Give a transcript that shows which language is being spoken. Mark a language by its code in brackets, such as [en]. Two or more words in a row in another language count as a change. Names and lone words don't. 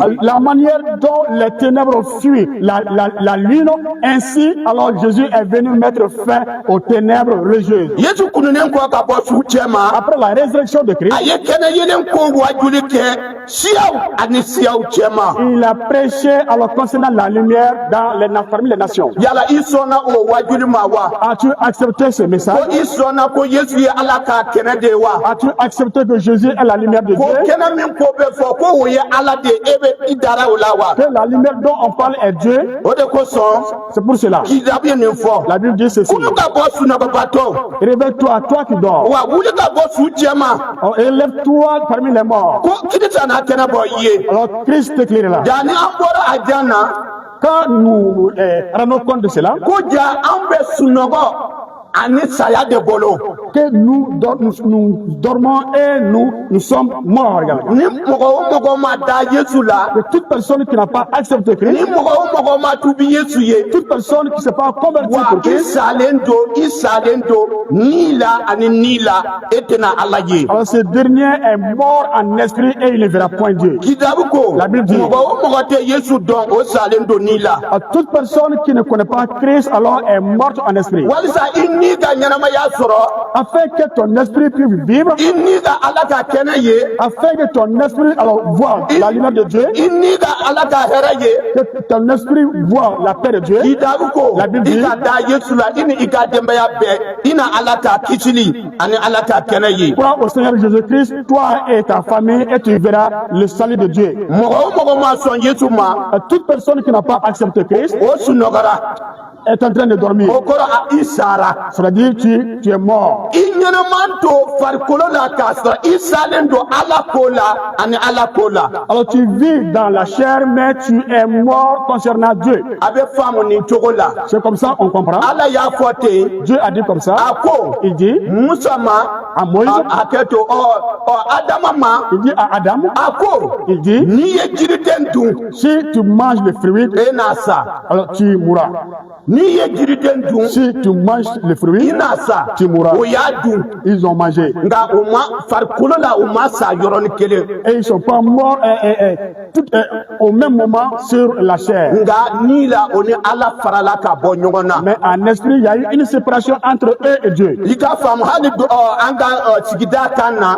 [fr] La manière dont les ténèbres fuient la lune, ainsi alors Jésus est venu mettre fin aux ténèbres religieuses. [bm] Yesu kununen kɔ ka bɔ su cɛ ma [fr] Après la résurrection de Christ, [bm] a ye kɛnɛ yelen ko wajuli kɛ siyaw ani siyaw cɛ ma. [fr] il a prêché alors concernant la lumière parmi les nations. [bm] Yala i sɔnna o wajuli ma wa [fr] As-tu accepté ce [bm] ko [fr] message? [bm] i sɔnna ko Yesu ye ala ka kɛnɛ de ye wa [fr] As-tu accepté que Jésus est la lumière de [bm] ko [fr] Dieu? [bm] kɛnɛ min ko bɛ fɔ ko o ye ala de ye e bɛ i dara o la wa [fr] Que la lumière dont on parle est Dieu? [bm] o de kosɔn [fr] C'est pour cela. [bm] k'i dabi nin fɔ. [fr] La Bible dit ceci. [bm] Kulu ka bɔ sunɔgɔbatɔ [fr] Réveille-toi, toi qui dors. [bm] wa wuli ka bɔ su cɛma [fr] Alors, élève-toi parmi les morts. [bm] ko Kirisa n'a kɛnɛ bɔ i ye [fr] Alors, Christ t'éclairera. [bm] yanni an bɔra a jan na [fr] Quand nous rendons compte de cela, [bm] ko ja an bɛ sunɔgɔ ani saya de bolo [fr] que nous dormons et nous sommes morts également. [bm] ni mɔgɔ o mɔgɔ ma da Yesu la [fr] Que toute personne qui n'a pas accepté [bm] ni [fr] Christ, [bm] mɔgɔ o mɔgɔ ma tubi Yesu ye [fr] toute personne qui ne s'est pas convertie [bm] wa [fr] pour [bm] i [fr] Christ, [bm] salen do ni la ani ni la e tɛna ala ye. [fr] alors ce dernier est mort en esprit et il ne verra point Dieu. [bm] Kitabu ko [fr] La Bible dit, [bm] mɔgɔ o mɔgɔ tɛ Yesu dɔn o salen do ni la [fr] Alors, toute personne qui ne connaît pas Christ alors est morte en esprit. [bm] walisa i ni ka ɲɛnamaya sɔrɔ [fr] Afin que ton esprit puisse vivre, [bm] i ni ka ala ka kɛnɛ ye [fr] afin que ton esprit alors voit la lumière de Dieu, [bm] i ni ka ala ka hɛrɛ ye [fr] que ton esprit voit la paix de Dieu. [bm] kitabu ko [fr] La Bible [bm] i [fr] dit, [bm] ka da Yesu la i ni i ka denbaya bɛɛ i na ala ka kisili ani ala ka kɛnɛ ye [fr] Crois au Seigneur Jésus-Christ, toi et ta famille, et tu verras le salut de Dieu. [bm] mɔgɔ o mɔgɔ ma sɔn Yesu ma [fr] Toute personne qui n'a pas accepté Christ [bm] o sunɔgɔra [fr] est en train de dormir. [bm] o kɔrɔ a i sara [fr] Ça veut dire tu es mort. [bm] i ɲɛnɛman to farikolo la k'a sɔrɔ i salen don ala ko la ani ala ko la [fr] Alors tu vis dans la chair, mais tu es mort concernant Dieu. [bm] a bɛ faamu nin cogo la [fr] C'est comme ça on comprend. [bm] ala y'a fɔ ten [fr] Dieu a dit comme ça. [bm] a ko [fr] Il dit [bm] musa ma [fr] à Moïse, [bm] a kɛ to adama ma [fr] il dit à Adam, [bm] a ko [fr] il dit, [bm] n'i ye jiriden dun [fr] si tu manges le fruit, [bm] e n'a sa [fr] alors tu mourras. [bm] n'i ye jiriden dun [fr] Si tu manges le [bm] i [fr] fruit, [bm] n'a sa [fr] tu mourras. [bm] o y'a dun [fr] Ils ont mangé. [bm] nka o ma farikolo la o ma sa yɔrɔnin kelen [fr] Et ils ne sont pas morts au même moment sur la chair. [bm] nka ni la o ni ala farala ka bɔ ɲɔgɔn na [fr] Mais en esprit, il y a eu une séparation entre eux et Dieu. [bm] i ka faamu hali an ka sigida kan na